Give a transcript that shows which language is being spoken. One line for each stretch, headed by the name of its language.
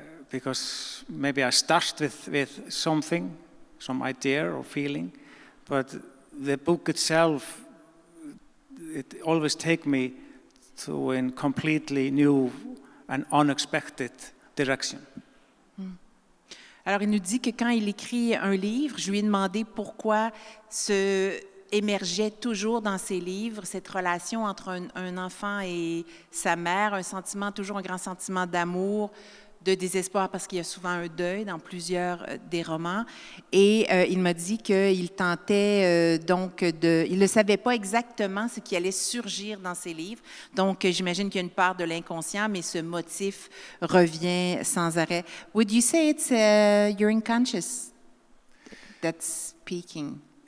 English: because maybe I start with something, some idea or feeling, but the book itself, it always takes me to a completely new and unexpected direction.
French: Alors, il nous dit que quand il écrit un livre, je lui ai demandé pourquoi émergeait toujours dans ses livres cette relation entre un enfant et sa mère, toujours un grand sentiment d'amour, de désespoir parce qu'il y a souvent un deuil dans plusieurs des romans. Et il m'a dit qu'il tentait il ne savait pas exactement ce qui allait surgir dans ses livres. Donc, j'imagine qu'il y a une part de l'inconscient, mais ce motif revient sans arrêt.
English: Would you say it's your unconscious that's speaking?